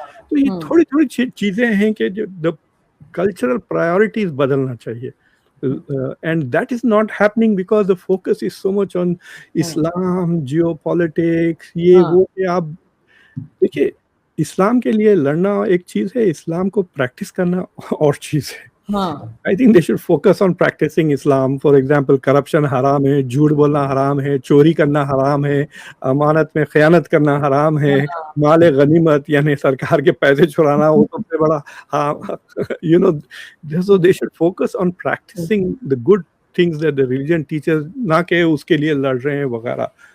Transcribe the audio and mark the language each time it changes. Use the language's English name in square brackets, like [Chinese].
[Hindi] तो ये थोड़ी थोड़ी चीजें हैं कि जो द कल्चरल प्रायोरिटीज बदलना चाहिए, [English] and that is not happening because the focus is so much on Islam, geopolitics, [Hindi] ये वो। आप देखिए, इस्लाम के लिए लड़ना एक चीज है, इस्लाम को प्रैक्टिस करना और चीज है। [English] I think they should focus on practicing Islam. For example, [Hindi] corruption हराम है, झूठ बोलना हराम है, चोरी करना हराम है, अमानत में खयानत करना हराम है, माल गनीमत यानी सरकार के पैसे चुराना वो सबसे बड़ा, [English] you know, so they should focus on practicing the good things that the religion teaches, [Hindi] ना कि उसके लिए लड़ रहे हैं वगैरह।